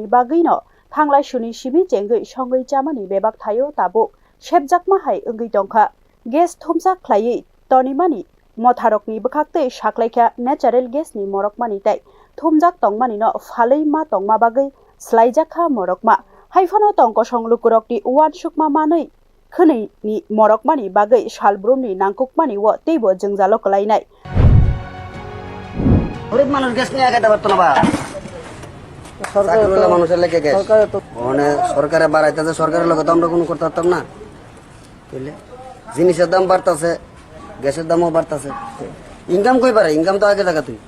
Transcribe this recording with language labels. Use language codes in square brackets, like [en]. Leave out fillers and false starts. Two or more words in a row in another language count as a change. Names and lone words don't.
[trp] बागैनो थांलाय सुनि सिमी चेंगै सङै जामानि बेबाक थायो ताबुक सेबजाकमा हाय ओंगै दंखा गेस थुमसा ख्लायै तनिमानि मथारकनि बखाक्तै साख्लाइखा नेचारेल गेसनि मरकमानि ताइ थुमजाक तंमानिनो फालै मा तंमा बागै स्लाइजाखा मरकमा हाइफानो तंकसं लुकुरकनि उवान सुकमा मानै खोनैनि मरकमानि बागै सालब्रुमनि नांकुकमानि व तैबो जोंजालो कलायनाय [bn] गरीब মানুষ গ্যাস নিয়ে খেতে পারতো না বা সরকারের মানুষের লেগে গ্যাস মানে সরকারে বাড়াইতেছে সরকারের লগে তো আমরা কোনো করতে পারতাম না বুঝলে জিনিসের দাম বাড়তেছে গ্যাসের দামও বাড়তেছে ইনকাম কই পারে ইনকাম তো আগে টাকা তুই